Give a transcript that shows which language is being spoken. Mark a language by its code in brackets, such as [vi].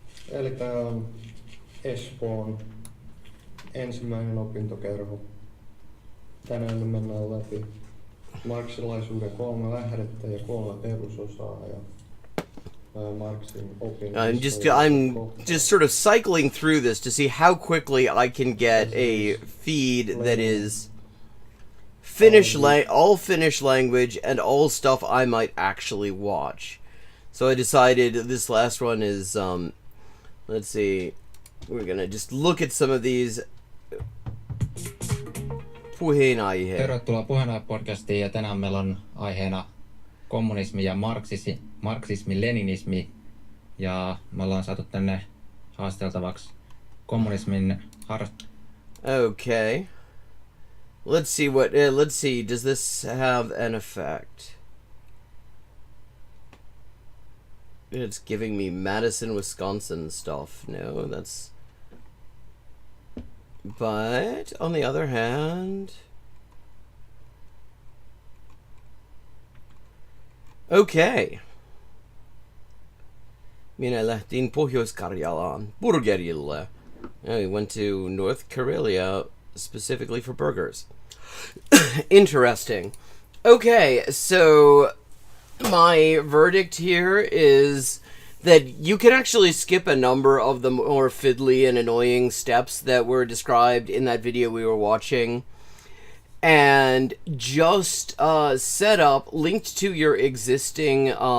[fi] Eli tää on Espoon ensimmäinen opintokerho. Tänään me mennään läpi marksilaisuuden 3 lähdettä ja 3 perusosaa ja Marxin opinnoista. [en] I'm just sort of cycling through this to see how quickly I can get a feed that is Finnish all Finnish language and all stuff I might actually watch. So I decided this last one is let's see, we're gonna just look at some of these. [fi] Puheenaihe. Tervetuloa Puheenaihe-podcastiin ja tänään meillä on aiheena kommunismi ja marksismi, leninismi ja me ollaan saatu tänne haasteltavaksi kommunismin [en] Okay. Let's see, does this have an effect? It's giving me Madison, Wisconsin stuff. No, that's... But, on the other hand... Okay. [fi] Minä lähtin Pohjois-Karjalaan burgerille. [en] We went to North Karelia specifically for burgers. Interesting. Okay, so my verdict here is that you can actually skip a number of the more fiddly and annoying steps that were described in that video we were watching, and just set up, linked to your existing